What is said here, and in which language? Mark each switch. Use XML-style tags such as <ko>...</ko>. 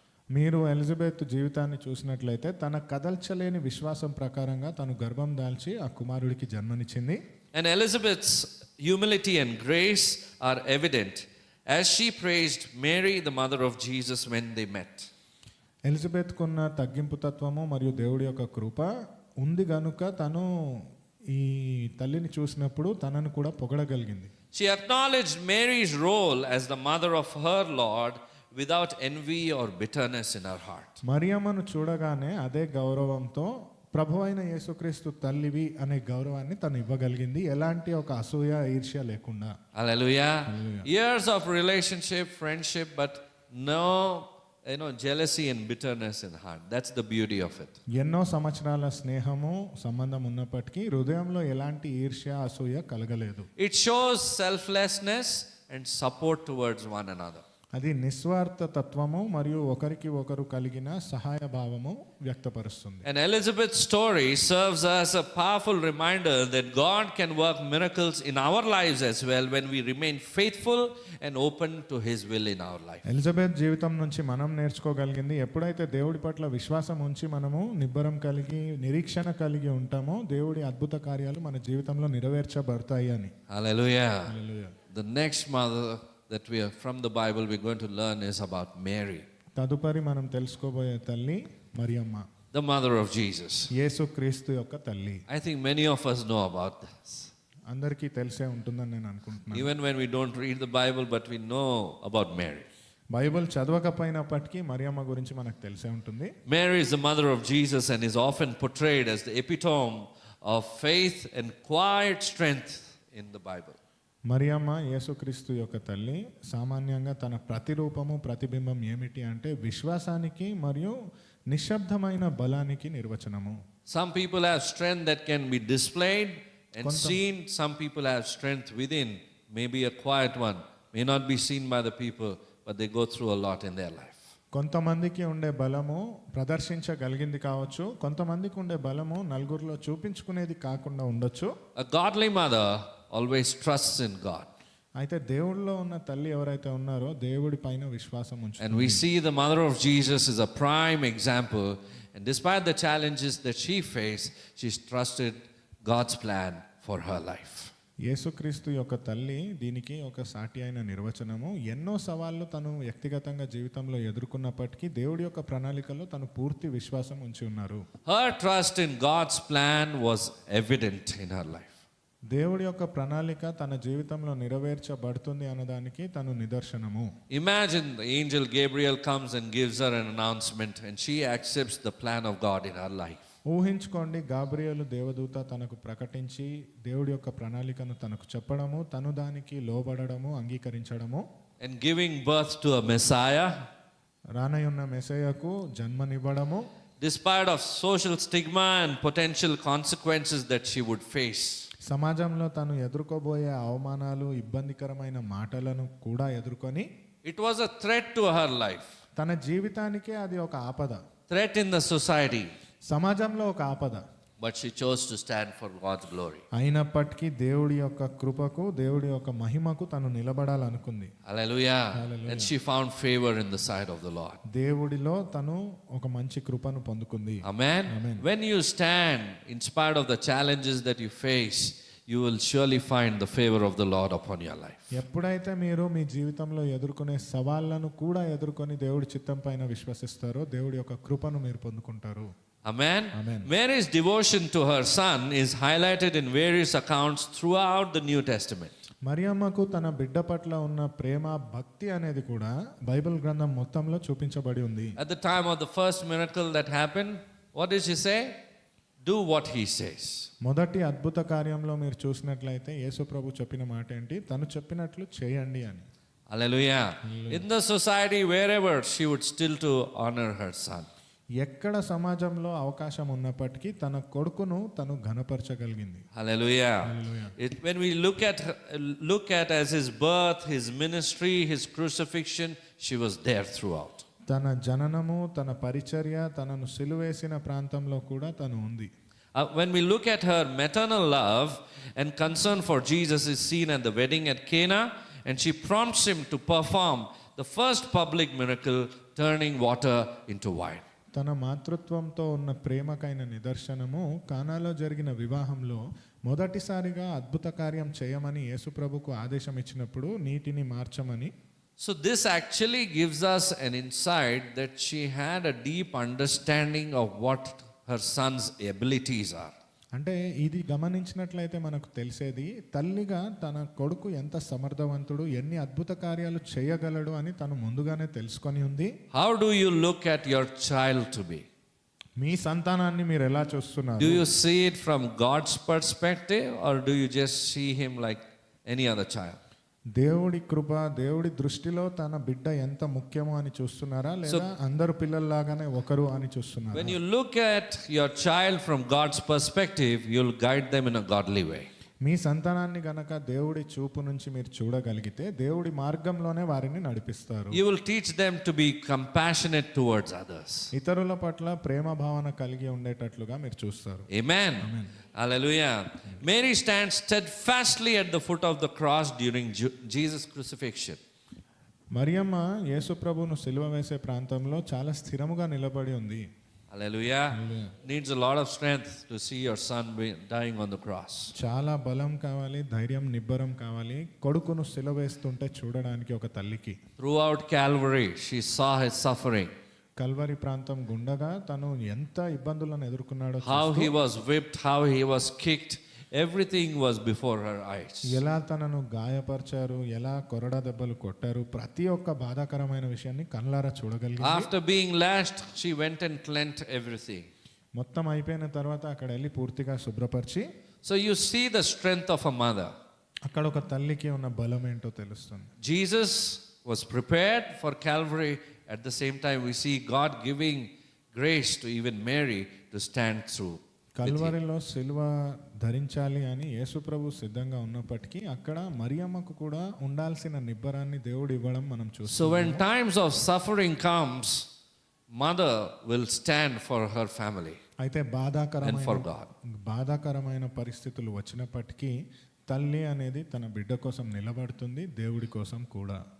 <te>మీరు ఎలిజబెత్ జీవితాన్ని చూసినట్లయితే తన కదల్చలేని విశ్వాసం ప్రకారంగా తను గర్భం దాల్చి ఆ కుమారుడికి జన్మనిచ్చింది.</te> <en>And Elizabeth's humility and grace are evident as she praised Mary, the mother of Jesus, when they met.</en> <te>Elizabeth కున్న తగ్గింపు తత్వము మరియు దేవుడి యొక్క కృప ఉంది గనుక తను ఈ తల్లిని చూసినప్పుడు తనను కూడా పొగడగలిగింది.</te> <en>She acknowledged Mary's role as the mother of her Lord without envy or bitterness in her heart.</en> <te>మరియమ్మను చూడగానే అదే గౌరవంతో ప్రభువైన యేసుక్రీస్తు తల్లివి అనే గౌరవాన్ని తను ఇవ్వగలిగింది, ఎలాంటి ఒక అసూయ ఈర్ష్య లేకుండా.</te> <en>Hallelujah. Hallelujah. Years of relationship, friendship, but no jealousy and bitterness in heart. That's the beauty of it.</en> <te>ఎన్నో సంవత్సరాల స్నేహము సంబంధం ఉన్నప్పటికీ హృదయంలో ఎలాంటి ఈర్ష్య అసూయ కలగలేదు.</te> <en>It shows selflessness and support towards one another.</en> <te>అది నిస్వార్థ తత్వము మరియు ఒకరికి ఒకరు కలిగిన సహాయ భావము వ్యక్తపరుస్తుంది.</te> <en>And Elizabeth's story serves as a powerful reminder that God can work miracles in our lives as well when we remain faithful and open to His will in our life.</en> <te>Elizabeth జీవితం నుంచి మనం నేర్చుకోగలిగింది, ఎప్పుడైతే దేవుడి పట్ల విశ్వాసం ఉంచి మనము నిబ్బరం కలిగి నిరీక్షణ కలిగి ఉంటామో దేవుడి అద్భుత కార్యాలు మన జీవితంలో నెరవేర్చబడతాయి అని.</te> <en>Hallelujah.</en> <te>Hallelujah.</te> <en>The next mother that we are from the Bible we're going to learn is about Mary,</en> <te>తదుపరి మనం తెలుసుకోబోయే తల్లి Mariyamma,</te> <en>the mother of Jesus.</en> <te>యేసుక్రీస్తు యొక్క తల్లి.</te> <en>I think many of us know about this.</en> <te>అందరికీ తెలిసే ఉంటుందని నేను అనుకుంటున్నాను.</te> <en>Even when we don't read the Bible, but we know about Mary.</en> <te>Bible చదవకపోయినప్పటికీ Mariyamma గురించి మనకు తెలిసే ఉంటుంది.</te> <en>Mary is the mother of Jesus and is often portrayed as the epitome of faith and quiet strength in the Bible.</en> <te>Mariyamma యేసుక్రీస్తు యొక్క తల్లి. సామాన్యంగా తన ప్రతిరూపము ప్రతిబింబం ఏమిటి అంటే విశ్వాసానికి మరియు నిశ్శబ్దమైన బలానికి నిర్వచనము.</te> <en>Some people have strength that can be displayed and seen. Some people have strength within, maybe a quiet one, may not be seen by the people, but they go through a lot in their life.</en> <te>కొంతమందికి ఉండే బలము ప్రదర్శించగలిగింది కావచ్చు, కొంతమందికి ఉండే బలము నలుగురిలో చూపించుకునేది కాకుండా ఉండొచ్చు.</te> <en>A godly mother always trusts in God.</en> <te>అయితే దేవుడిలో ఉన్న తల్లి ఎవరైతే ఉన్నారో దేవుడి పైన విశ్వాసం ఉంచుతుంది.</te> <en>And we see the mother of Jesus is a prime example, and despite the challenges that she faced, she's trusted God's plan for her life.</en> <te>యేసుక్రీస్తు యొక్క తల్లి దీనికి ఒక సాటి అయిన నిర్వచనము. ఎన్నో సవాళ్లు తను వ్యక్తిగతంగా జీవితంలో ఎదుర్కొన్నప్పటికీ దేవుడి యొక్క ప్రణాళికలో తను పూర్తి విశ్వాసం ఉంచి ఉన్నారు.</te> <en>Her trust in God's plan was evident in her life.</en> <te>దేవుడి యొక్క ప్రణాళిక తన జీవితంలో నెరవేర్చబడుతుంది అన్నదానికి తను నిదర్శనము.</te> <en>Imagine the angel Gabriel comes and gives her an announcement, and she accepts the plan of God in her life.</en> <te>ఊహించుకోండి, గాబ్రియేలు దేవదూత తనకు ప్రకటించి దేవుడి యొక్క ప్రణాళికను తనకు చెప్పడము, తను దానికి లోబడము, అంగీకరించడము.</te> <en>And giving birth to a Messiah,</en> <te>రానయున్న మెస్సయ్యకు జన్మనివ్వడము.</te> <en>despite of social stigma and potential consequences that she would face.</en> <te>సమాజంలో తను ఎదుర్కోబోయే అవమానాలు, ఇబ్బందికరమైన మాటలను కూడా ఎదుర్కొని,</te> <en>It was a threat to her life,</en> <te>తన జీవితానికే అది ఒక ఆపద,</te> <en>threat in the society,</en> <te>సమాజంలో ఒక ఆపద.</te> <en>but she chose to stand for God's glory.</en> <te>అయినప్పటికీ దేవుడి యొక్క కృపకు, దేవుడి యొక్క మహిమకు తను నిలబడాలనుకుంది.</te> <en>Hallelujah. Hallelujah. And she found favor in the sight of the Lord.</en> <te>దేవుడిలో తను ఒక మంచి కృపను పొందుకుంది.</te> <en>Amen. Amen. When you stand in spite of the challenges that you face, you will surely find the favor of the Lord upon your life.</en> <te>ఎప్పుడైతే మీరు మీ జీవితంలో ఎదుర్కొనే సవాళ్లను కూడా ఎదుర్కొని దేవుడి చిత్తం పైన విశ్వసిస్తారో దేవుడి యొక్క కృపను మీరు పొందుకుంటారు.</te> <en>Amen. Amen. Mary's devotion to her son is highlighted in various accounts throughout the New Testament.</en> <te>మరియమ్మకు తన బిడ్డ పట్ల ఉన్న ప్రేమ, భక్తి అనేది కూడా బైబిల్ గ్రంథం మొత్తంలో చూపించబడి ఉంది.</te> <en>At the time of the first miracle that happened, what did she say? Do what he says.</en> <te>మొదటి అద్భుత కార్యంలో మీరు చూసినట్లయితే యేసు ప్రభు చెప్పిన మాట ఏంటి? తను చెప్పినట్లు చేయండి అని.</te> <en>Hallelujah. In the society, wherever, she would still to honor her son.</en> <te>ఎక్కడ సమాజంలో అవకాశం ఉన్నప్పటికీ తన కొడుకును తను ఘనపరచగలిగింది.</te> <en>Hallelujah. Hallelujah. When we look at as his birth, his ministry, his crucifixion, she was there throughout.</en> <te>తన జననము, తన పరిచర్య, తనను సిలువేసిన ప్రాంతంలో కూడా తను ఉంది.</te> <en>When we look at her maternal love and concern for Jesus is seen at the wedding at Cana, and she prompts him to perform the first public miracle, turning water into wine.</en> <te>తన మాతృత్వంతో ఉన్న ప్రేమకైన నిదర్శనము కానాలో జరిగిన వివాహంలో మొదటిసారిగా అద్భుత కార్యం చేయమని యేసుప్రభుకు ఆదేశం ఇచ్చినప్పుడు నీటిని మార్చమని.</te> <en>So this actually gives us an insight that she had a deep understanding of what her son's abilities are.</en> <te>అంటే ఇది గమనించినట్లయితే మనకు తెలిసేది తల్లిగా తన కొడుకు ఎంత సమర్థవంతుడు, ఎన్ని అద్భుత కార్యాలు చేయగలడు అని తను ముందుగానే తెలుసుకొని ఉంది.</te> <en>How do you look at your child to be?</en> <te>మీ సంతానాన్ని మీరు ఎలా చూస్తున్నారు?</te> <en>Do you see it from God's perspective, or do you just see him like any other child?</en> <te>దేవుడి కృప, దేవుడి దృష్టిలో తన బిడ్డ ఎంత ముఖ్యమో అని చూస్తున్నారా, లేదా అందరు పిల్లల్లాగానే ఒకరు అని చూస్తున్నారా?</te> <en>When you look at your child from God's perspective, you'll guide them in a godly way.</en> <te>మీ సంతానాన్ని గనక దేవుడి చూపు నుంచి మీరు చూడగలిగితే దేవుడి మార్గంలోనే వారిని నడిపిస్తారు.</te> <en>You will teach them to be compassionate towards others.</en> <te>ఇతరుల పట్ల ప్రేమ భావన కలిగి ఉండేటట్లుగా మీరు చూస్తారు.</te> <en>Amen. Hallelujah. Mary stands steadfastly at the foot of the cross during Jesus' crucifixion.</en> <te>Mariyamma యేసు ప్రభువును సిలువ వేసే ప్రాంతంలో చాలా స్థిరముగా నిలబడి ఉంది.</te> <en>Hallelujah. Needs a lot of strength to see your son dying on the cross.</en> <te>చాలా బలం కావాలి, ధైర్యం, నిబ్బరం కావాలి కొడుకును సిలువ వేస్తుంటే చూడడానికి ఒక తల్లికి.</te> <en>Throughout Calvary, she saw his suffering.</en> <te>Calvary ప్రాంతం గుండగా తను ఎంత ఇబ్బందులను ఎదుర్కొన్నాడో,</te> <en>How he was whipped, how he was kicked, everything was before her eyes.</en> <te>ఎలా తనను గాయపరిచారు, ఎలా కొరడా దెబ్బలు కొట్టారు, ప్రతి ఒక్క బాధాకరమైన విషయాన్ని కళ్ళారా చూడగలిగింది.</te> <en>After being lashed, she went and cleansed everything.</en> <te>మొత్తం అయిపోయిన తర్వాత అక్కడ వెళ్ళి పూర్తిగా శుభ్రపరిచి,</te> <en>So you see the strength of a mother.</en> <te>అక్కడ ఒక తల్లికి ఉన్న బలం ఏంటో తెలుస్తుంది.</te> <en>Jesus was prepared for Calvary. At the same time, we see God giving grace to even Mary to stand through.</en> <te>కల్వరిలో సిలువ ధరించాలి అని యేసుప్రభు సిద్ధంగా ఉన్నప్పటికీ అక్కడ మరియమ్మకు కూడా ఉండాల్సిన నిబ్బరాన్ని దేవుడు ఇవ్వడం మనం చూస్తాం.</te> <en>So when times of suffering comes, mother will stand for her family</en> <te>అయితే</te> <en>and for God.</en> <te>బాధాకరమైన పరిస్థితులు వచ్చినప్పటికీ తల్లి అనేది తన బిడ్డ కోసం నిలబడుతుంది, దేవుడి కోసం కూడా.</te>